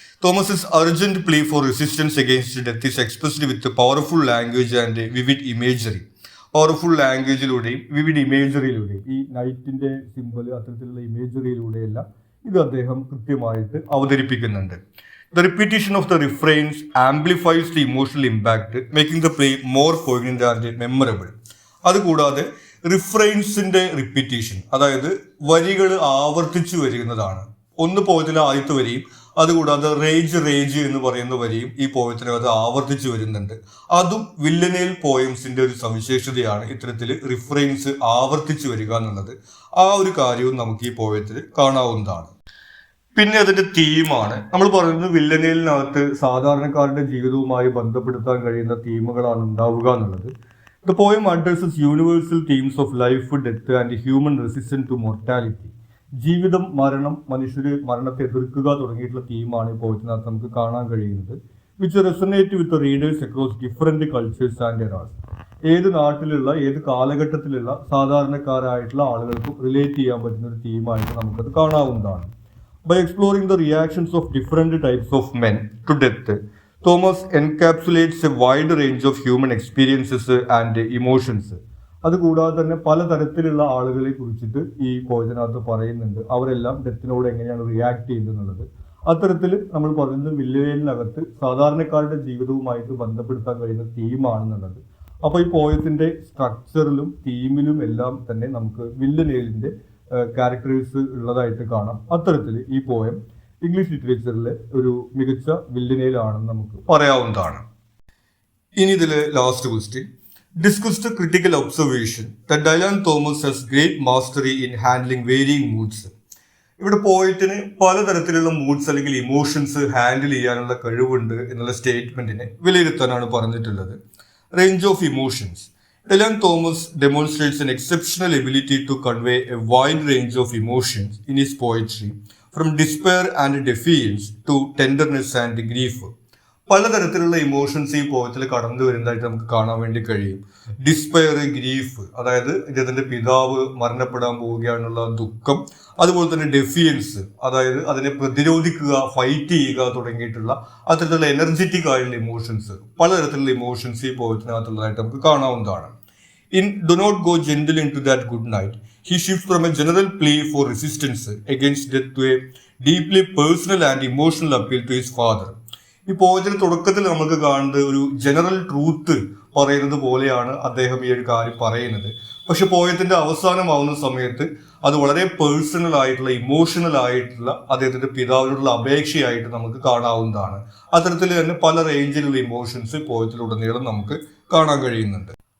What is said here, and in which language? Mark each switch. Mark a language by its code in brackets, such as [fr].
[en] Thomas urgent plea for resistance against death is expressed with powerful language and vivid imagery. [ml] Powerful ലാംഗ്വേജിലൂടെയും vivid ഇമേജറിയിലൂടെയും ഈ നൈറ്റിന്റെ simple അത്തരത്തിലുള്ള ഇമേജറിയിലൂടെയെല്ലാം ഇത് അദ്ദേഹം കൃത്യമായിട്ട് അവതരിപ്പിക്കുന്നുണ്ട്. [en] The repetition of the refrains amplifies the emotional impact, making the play more poignant and memorable. [ml] അതുകൂടാതെ റിഫ്രെയിൻസിന്റെ repetition, അതായത് വരികൾ ആവർത്തിച്ചു വരുന്നതാണ്. ഒന്ന് പോയത്തിലെ ആദ്യത്തെ വരിയും അതുകൂടാതെ റേജ് റേജ് എന്ന് പറയുന്ന വരിയും ഈ പോയത്തിനകത്ത് ആവർത്തിച്ചു വരുന്നുണ്ട്. അതും വില്ലനേൽ പോയംസിന്റെ ഒരു സവിശേഷതയാണ്, ഇത്തരത്തിൽ റിഫ്രെയിൻസ് ആവർത്തിച്ചു വരിക എന്നുള്ളത്. ആ ഒരു കാര്യവും നമുക്ക് ഈ പോയത്തിൽ കാണാവുന്നതാണ്. പിന്നെ അതിന്റെ തീമാണ്. നമ്മൾ പറയുന്നത് വില്ലനേലിനകത്ത് സാധാരണക്കാരുടെ ജീവിതവുമായി ബന്ധപ്പെടുത്താൻ കഴിയുന്ന തീമുകളാണ് ഉണ്ടാവുക എന്നുള്ളത്. [en] The poem addresses universal themes of life, death and human resistance to mortality. [ml] ജീവിതം, മരണം, മനുഷ്യർ മരണത്തെ എതിർക്കുക തുടങ്ങിയിട്ടുള്ള തീമാണ് ഈ പോയത്തിനകത്ത് നമുക്ക് കാണാൻ കഴിയുന്നത്. [en] Which resonate with readers across different cultures and eras. [ml] ഏത് നാട്ടിലുള്ള ഏത് കാലഘട്ടത്തിലുള്ള സാധാരണക്കാരായിട്ടുള്ള ആളുകൾക്കും റിലേറ്റ് ചെയ്യാൻ പറ്റുന്ന ഒരു തീമായിട്ട് നമുക്കത് കാണാവുന്നതാണ്. [en] By exploring the reactions of different types of men to death, Thomas encapsulates a wide range of human experiences and emotions. [ml] അതുകൂടാതെ തന്നെ പലതരത്തിലുള്ള ആളുകളെ കുറിച്ചിട്ട് ഈ പോയതിനകത്ത് പറയുന്നുണ്ട്. അവരെല്ലാം ഡെത്തിനോട് എങ്ങനെയാണ് റിയാക്ട് ചെയ്യുന്നത്. അത്തരത്തിൽ നമ്മൾ പറയുന്നത് വില്ലനേലിനകത്ത് സാധാരണക്കാരുടെ ജീവിതവുമായിട്ട് ബന്ധപ്പെടുത്താൻ കഴിയുന്ന തീമാണെന്നുള്ളത്. അപ്പോൾ ഈ പോയത്തിന്റെ സ്ട്രക്ചറിലും തീമിലും എല്ലാം തന്നെ നമുക്ക് വില്ലനേലിന്റെ ക്യാരക്ടേഴ്സ് ഉള്ളതായിട്ട് കാണാം. അത്തരത്തിൽ ഈ പോയം ഇംഗ്ലീഷ് ലിറ്ററേച്ചറിലെ ഒരു മികച്ച വില്ലനേലാണെന്ന് നമുക്ക് പറയാവുന്നതാണ്. ഇനി ഇതിലെ [en] Last question, discuss the critical observation that Dylan Thomas has great mastery in handling varying moods. [ml] ഇവിടെ പോയിട്ടിന് പലതരത്തിലുള്ള മൂഡ്സ് അല്ലെങ്കിൽ ഇമോഷൻസ് ഹാൻഡിൽ ചെയ്യാനുള്ള കഴിവുണ്ട് എന്നുള്ള സ്റ്റേറ്റ്മെന്റിനെ വിലയിരുത്താനാണ് പറഞ്ഞിട്ടുള്ളത്. [en] Range of emotions. Dylan Thomas demonstrates an exceptional ability to convey a wide range of emotions in his poetry, from despair and defiance to tenderness and grief. [ml] പലതരത്തിലുള്ള emotions ഈ പോയത്തിൽ കടന്നു വരുന്നതായിട്ട് നമുക്ക് കാണാൻ വേണ്ടി കഴിയും. ഡിസ്പയർ, ഗ്രീഫ്, അതായത് ഇദ്ദേഹത്തിന്റെ പിതാവ് മരണപ്പെടാൻ പോവുകയാണുള്ള ദുഃഖം, അതുപോലെ തന്നെ ഡെഫിയൻസ്, അതായത് അതിനെ പ്രതിരോധിക്കുക, ഫൈറ്റ് ചെയ്യുക തുടങ്ങിയിട്ടുള്ള അത്തരത്തിലുള്ള എനർജറ്റിക് ആയിട്ടുള്ള ഇമോഷൻസ്, പലതരത്തിലുള്ള ഇമോഷൻസ് ഈ പോയത്തിനകത്തുള്ളതായിട്ട് നമുക്ക് കാണാവുന്നതാണ്. [en] In Do Not Go Gentle Into That Good Night, he shifts from a general plea for resistance against death to a deeply personal and emotional appeal to his father. [ml] ഈ പോയതിന്റെ തുടക്കത്തിൽ നമുക്ക് കാണുന്നത് ഒരു ജനറൽ ട്രൂത്ത് പറയുന്നത് പോലെയാണ് അദ്ദേഹം ഈ ഒരു കാര്യം പറയുന്നത്. പക്ഷെ പോയത്തിന്റെ അവസാനമാവുന്ന സമയത്ത് അത് വളരെ പേഴ്സണൽ ആയിട്ടുള്ള, ഇമോഷണൽ ആയിട്ടുള്ള അദ്ദേഹത്തിന്റെ പിതാവിനോടുള്ള അപേക്ഷയായിട്ട് നമുക്ക് കാണാവുന്നതാണ്. അത്തരത്തിൽ തന്നെ പല റേഞ്ചിലുള്ള ഇമോഷൻസ് പോയത്തിലുടനീളം നമുക്ക് കാണാൻ കഴിയുന്നുണ്ട്.